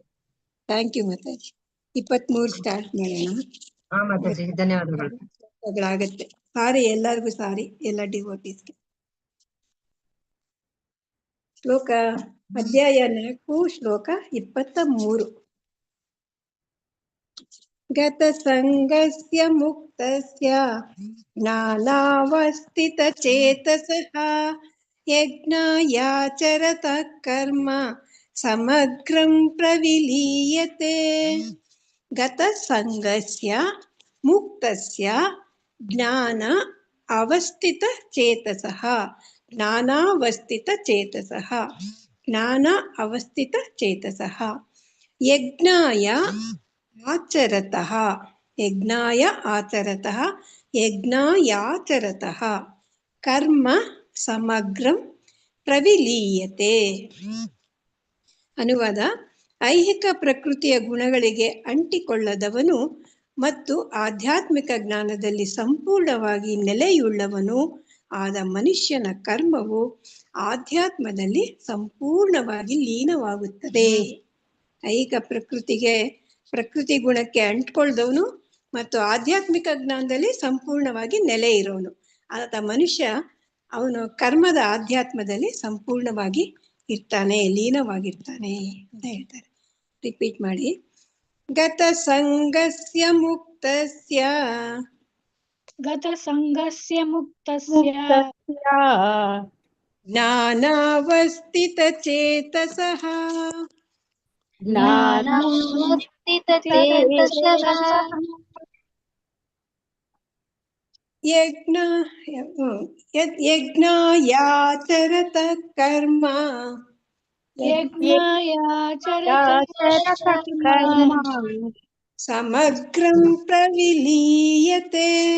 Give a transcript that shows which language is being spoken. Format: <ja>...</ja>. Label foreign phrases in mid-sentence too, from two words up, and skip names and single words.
<en>thank you</en> <kn>ಮಾತಾಜಿ. 23 ಸ್ಟಾರ್ಟ್ ಮಾಡೋಣ. ಹಾ ಮಾತಾಜಿ, ಧನ್ಯವಾದಗಳು. ಆಗತ್ತೆ. ಸಾರಿ, ಎಲ್ಲರಿಗೂ ಸಾರಿ, ಎಲ್ಲ ಡಿವೋಟೀಸ್ಗೆ. ಶ್ಲೋಕ ಅಧ್ಯಾಯ 4, ಶ್ಲೋಕ 23.</kn> <sa>ಗತ ಸಂಗಸ್ಯ ಮುಕ್ತಸ್ಯ ಜ್ಞಾನಾವಸ್ಥಿತ ಚೇತಸಃ ಯಜ್ಞಾಯಾಚರತಃ ಕರ್ಮ ಸಮಗ್ರಂ ಪ್ರವಿಲೀಯತೆ. ಗತ ಸಂಗಸ್ಯ ಮುಕ್ತಸ್ಯ ಜ್ಞಾನ ಅವಸ್ಥಿತ ಚೇತಸಃ ಜ್ಞಾನಾವಸ್ಥಿತ ಚೇತಸಃ ಜ್ಞಾನ ಅವಸ್ಥಿತ ಚೇತಸಃ ಯಜ್ಞಾಯ ಆಚರತಃ ಯಜ್ಞಾಯ ಆಚರತಃ ಯಜ್ಞಾಯಾಚರತಃ ಕರ್ಮ ಸಮಗ್ರಂ ಪ್ರವಿಲೀಯತೆ.</sa> <kn>ಅನುವಾದ: ಐಹಿಕ ಪ್ರಕೃತಿಯ ಗುಣಗಳಿಗೆ ಅಂಟಿಕೊಳ್ಳದವನು ಮತ್ತು ಆಧ್ಯಾತ್ಮಿಕ ಜ್ಞಾನದಲ್ಲಿ ಸಂಪೂರ್ಣವಾಗಿ ನೆಲೆಯುಳ್ಳವನು ಆದ ಮನುಷ್ಯನ ಕರ್ಮವು ಆಧ್ಯಾತ್ಮದಲ್ಲಿ ಸಂಪೂರ್ಣವಾಗಿ ಲೀನವಾಗುತ್ತದೆ. ಐಹಿಕ ಪ್ರಕೃತಿ ಗುಣಕ್ಕೆ ಅಂಟ್ಕೊಳ್ದವನು ಮತ್ತು ಆಧ್ಯಾತ್ಮಿಕ ಜ್ಞಾನದಲ್ಲಿ ಸಂಪೂರ್ಣವಾಗಿ ನೆಲೆ ಇರೋನು ಆದ ಮನುಷ್ಯ ಅವನು ಕರ್ಮದ ಆಧ್ಯಾತ್ಮದಲ್ಲಿ ಸಂಪೂರ್ಣವಾಗಿ ಇರ್ತಾನೆ, ಲೀನವಾಗಿರ್ತಾನೆ ಅಂತ ಹೇಳ್ತಾರೆ. ರಿಪೀಟ್ ಮಾಡಿ.</kn> <sa>ಗತ ಸಂಗಸ್ಯ ಮುಕ್ತಸ್ಯ ಜ್ಞಾನಾವಸ್ಥಿತ ಚೇತಸಃ ಯಜ್ಞಾಯಾಚರತ ಕರ್ಮ ಸಮಗ್ರಂ ಪ್ರವಿಲೀಯತೆ.</sa>